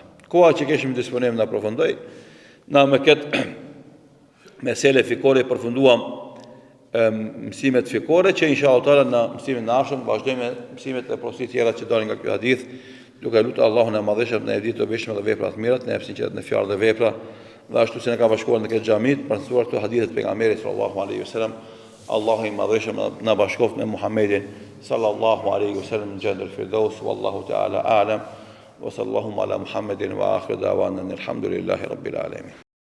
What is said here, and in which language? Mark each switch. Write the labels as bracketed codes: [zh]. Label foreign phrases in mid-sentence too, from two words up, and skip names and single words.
[sq] Koha që keshim disponim na aprofondoj, na me këtë mesele fikore përfunduam mësimet fikore që [ar] إن شاء الله تعالى [sq] në mësimin e ardhshëm vazhdojmë me mësimet e porositë tjera që dalin nga ky hadith, duke lutur Allahun e Madhëshëm në ditë të bishme dhe vepra të mira, në sinqeritet në fjalë dhe vepra, dhe ashtu si ne ka bashkuar në këtë xhamit për të mësuar këto hadithe të pejgamberit [ar] صلى الله عليه وسلم. [sq] Allahu I Madhëshëm na bashkoft me Muhammedin [ar] صلى الله عليه وسلم [sq] në Jannatul Firdaus, [ar] والله تعالى أعلم وصلى الله على محمد وآخر دعوانا الحمد لله رب العالمين.